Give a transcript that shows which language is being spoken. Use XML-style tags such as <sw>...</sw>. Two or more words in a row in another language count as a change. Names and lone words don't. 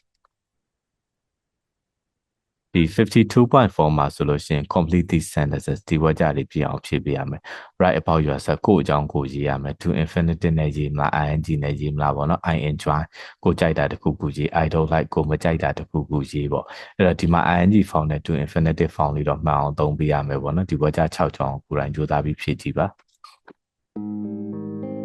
<my>ဒီ 52.4 မှာဆိုလို့ရှိရင်</my> <en>complete these sentences</en> <my>ဒီဝါကြတွေပြအောင်ဖြည့်ပေးရမယ်</my> <en>write about yourself</en> <my>ကိုယ့်အကြောင်းကိုရေးရမယ်</my> <en>to infinitive</en> <my>နဲ့ရေးမလား ing နဲ့ရေးမလားပေါ့နော်</my> <en>I enjoy</en> <my>ကိုကြိုက်တာတစ်ခုခုရေး</my> <en>I don't like</en> <my>ကိုမကြိုက်တာတစ်ခုခုရေးပေါ့အဲ့တော့ဒီမှာ</my> <en>ing form</en> <my>နဲ့</my> <en>to infinitive form</en> <my>လေးတော့မှန်အောင်သုံးပေးရမယ်ပေါ့နော်ဒီဝါကြ6ကြောင်းကိုယ်တိုင်ကြိုးစားပြီးဖြည့်ကြည့်ပါ</my>